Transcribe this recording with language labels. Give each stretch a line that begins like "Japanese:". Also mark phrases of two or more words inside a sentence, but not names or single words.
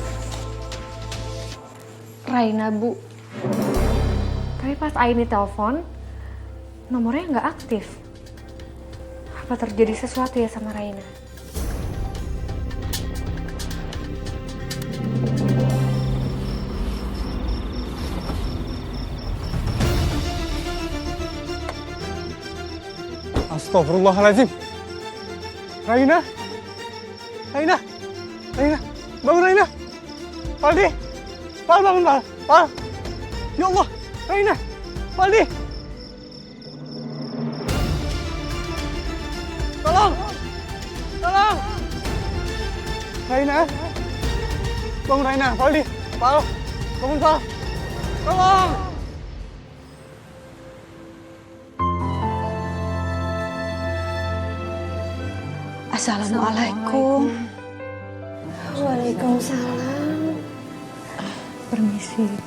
Indonesian: Raina, Bu. Tapi pas Aini telepon, nomornya nggak aktif. Apa terjadi sesuatu ya sama Raina? Astagfirullahaladzim. Raina. Raina. Raina. Bangun Raina. Paldi. Pal bangun Pal. Pal.
Arabic: يا الله.
Indonesian: Raina. Paldi. Tolong. Tolong. Raina. Bangun Raina. Paldi. Pal. Bangun Pal. Tolong. Assalamualaikum. Waalaikumsalam. Permisi.